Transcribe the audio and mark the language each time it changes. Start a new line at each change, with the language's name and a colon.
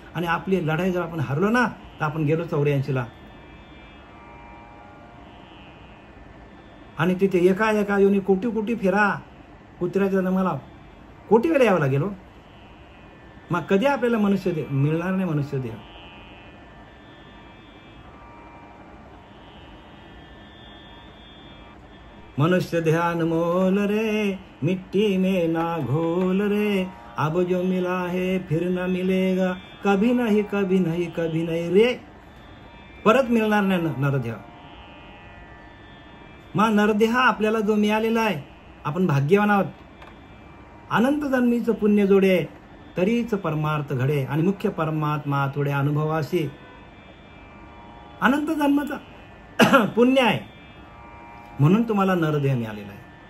Marathi: आणि आपली लढाई जर आपण हरलो ना, तर आपण गेलो 84ला. आणि तिथे एका येऊन कोटी फेरा. कुत्र्याच्या जन्माला कोटी वेळा यावं लागेल. मग कधी आपल्याला मनुष्य देह मिळणार नाही.
Hindi: मनुष्य देह मनुष्य देह अनमोल रे, मिट्टी में ना घोल रे. अब जो मिला है फिर न मिलेगा, कभी नहीं कभी नहीं कभी नहीं रे.
Marathi: परत मिळणार नाही नरदेह. मग नरदेह आपल्याला जो मिळालेला आहे, आपण भाग्यवान आहोत. अनंत जन्मीचं पुण्य जोडे तरीच परमार्थ घडे. आणि मुख्य परमात्मा थोडे अनुभवाशी. अनंत जन्माचं पुण्य आहे म्हणून तुम्हाला नरदेह मिळालेला आहे.